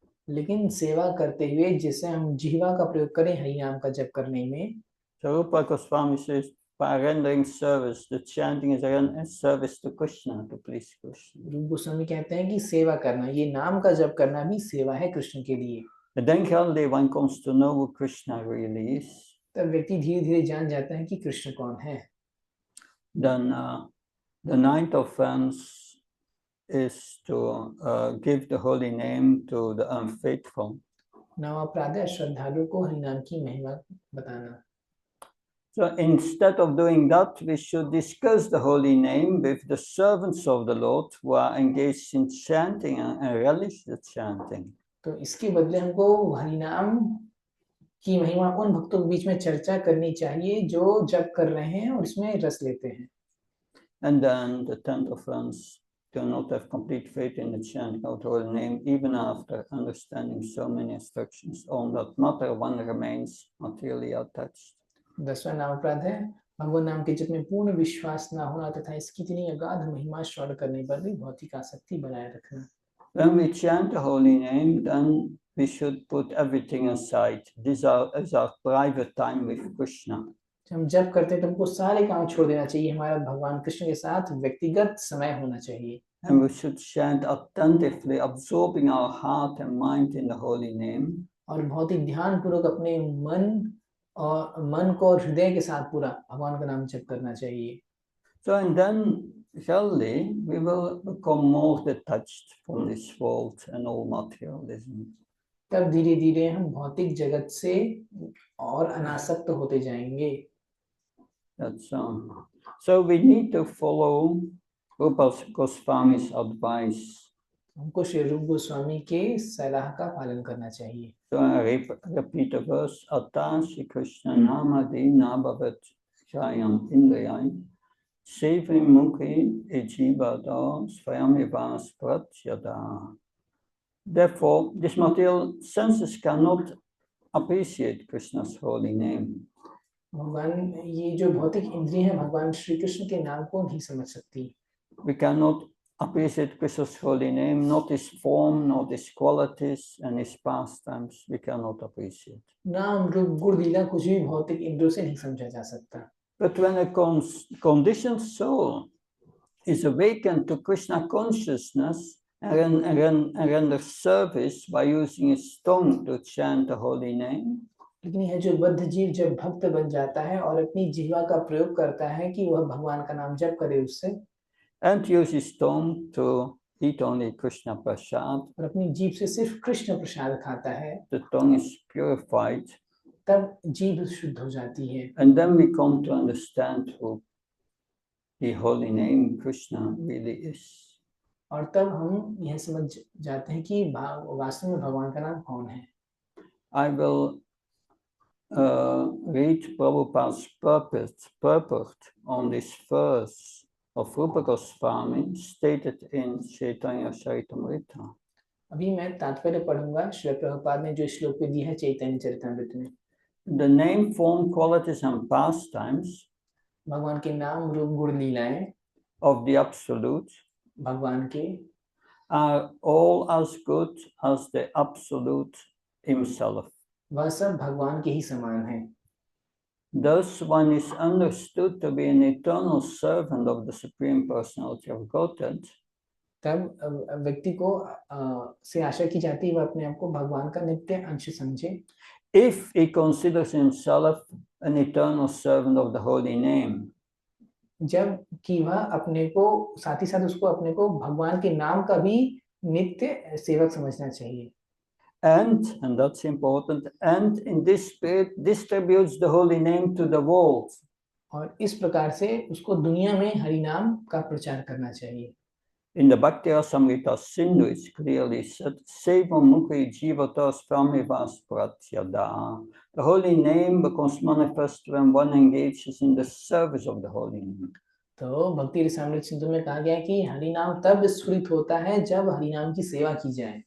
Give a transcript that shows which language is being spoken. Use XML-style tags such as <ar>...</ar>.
<hi>लेकिन सेवा करते हुए जिसे हम जिह्वा का प्रयोग करें हरि नाम का जप करने में,</hi> <en>so Rupa Goswami says, by rendering service, the chanting is a service to Krishna, to please Krishna.</en> <hi>रूप गोस्वामी कहते हैं कि सेवा करना, ये नाम का जप करना भी सेवा है कृष्ण के लिए.</hi> <en>And then finally one comes to know who Krishna really is.</en> <hi>तब व्यक्ति धीरे धीरे जान जाता है कि कृष्ण कौन है.</hi> <en>Then the ninth offense is to give the holy name to the unfaithful.</en> <hi>नवा अपराध है श्रद्धालु को हरि नाम की महिमा बताना.</hi> <en>So instead of doing that, we should discuss the holy name with the servants of the Lord who are engaged in chanting and relish the chanting.</en> <hi>तो इसके बदले हमको हरि नाम की महिमा उन भक्तों के बीच में चर्चा करनी चाहिए जो जप कर रहे हैं और इसमें रस लेते हैं.</hi> <en>And then the 10th offense, do not have complete faith in the chanting of the holy name, even after understanding so many instructions. On that matter, one remains materially attached.</en> <hi>10वां नाम अपराध है भगवान नाम के जप में पूर्ण विश्वास न होना तथा इसकी इतनी अगाध महिमा श्रवण करने पर भी भौतिक आसक्ति बनाए रखना.</hi> <en>When we chant the holy name, then we should put everything aside. This is our private time with Krishna.</en> <hi>जब हम जप करते हैं तो हमको सारे काम छोड़ देना चाहिए. हमारा भगवान कृष्ण के साथ व्यक्तिगत समय होना चाहिए.</hi> <en>And we should chant attentively, absorbing our heart and mind in the holy name.</en> <hi>और बहुत ही ध्यान पूर्वक अपने मन को और हृदय के साथ पूरा भगवान का नाम जप करना चाहिए.</hi> <en>So and then surely we will become more detached from this world and all materialism.</en> <hi>तब धीरे धीरे हम भौतिक जगत से और अनासक्त होते जाएंगे.</hi> <en>That's so we need to follow Rupa Goswami's advice.</en> <hi>हमको श्री रूप गोस्वामी के सलाह का पालन करना चाहिए.</hi> <en>So I repeat the verse:</en> <sa>Ata Shri Krishna Namadi Nabhavat Jayam Indriyam Sevi Mukhi Ejibada Svayamivas Pratyada.</sa> <en>Therefore, these material senses cannot appreciate Krishna's holy name.</en> <hi>भगवान ये जो भौतिक इंद्रियां हैं भगवान श्री कृष्ण के नाम को नहीं समझ सकती.</hi> <en>We cannot appreciate Krishna's holy name, not his form, not his qualities and his pastimes. We cannot appreciate.</en> <hi>नाम रूप गुण लीला कुछ भी भौतिक इंद्रियों से नहीं समझा जा सकता.</hi> <en>But when a conditioned soul is awakened to Krishna consciousness and renders service by using his tongue to chant the holy name,</en> <hi>लेकिन यह जो बद्ध जीव जब भक्त बन जाता है और अपनी जीवा का प्रयोग करता है कि वह भगवान का नाम जप करे उससे,</hi> <en>and use his tongue to eat only Krishna prasad,</en> <hi>और अपनी जीभ से सिर्फ कृष्ण प्रसाद खाता है,</hi> <en>the tongue is purified,</en> <hi>तब जीभ शुद्ध हो जाती है.</hi> <en>and then we come to understand who the holy name Krishna really is.</en> <hi>और तब हम यह समझ जाते हैं कि वास्तव में भगवान का नाम कौन है।</hi> <en>I will read Prabhupada's purport on this verse of Rupa Goswami stated in Chaitanya Charitamrita.</en> <hi>अभी मैं तात्पर्य पढ़ूंगा श्री प्रभुपाद ने जो श्लोक पे दिया है चैतन्य चरितमृत में।</hi> <en>The name, form, qualities and pastimes</en> <hi>भगवान के नाम रूप गुण लीलाएं</hi> <en>of the Absolute</en> <hi>भगवान के</hi> <en>are all as good as the Absolute himself.</en> <hi>वह सब भगवान के ही समान है।</hi> <en>Thus one is understood to be an eternal servant of the Supreme Personality of Godhead.</en> <hi>तब व्यक्ति को से आशा की जाती है वह अपने आप को भगवान का नित्य अंश समझे</hi> <en>If he considers himself an eternal servant of the holy name.</en> <hi>जब कि वह अपने को साथ ही साथ उसको अपने को भगवान के नाम का भी नित्य सेवक समझना चाहिए।</hi> <en>And that's important, and in this spirit distributes the holy name to the world.</en> <hi>और इस प्रकार से उसको दुनिया में हरि नाम का प्रचार करना चाहिए।</hi> <en>In the Bhakti Rasamrita Sindhu, it's clearly said,</en> <sa>Sevam Mukhi Jivatas Pramivas Pratyada.</sa> <en>The holy name becomes manifest when one engages in the service of the holy name.</en> <hi>तो भक्ति रसामृत सिंधु में कहा गया कि हरि नाम तब स्फुरित होता है जब हरि नाम की सेवा की जाए।</hi>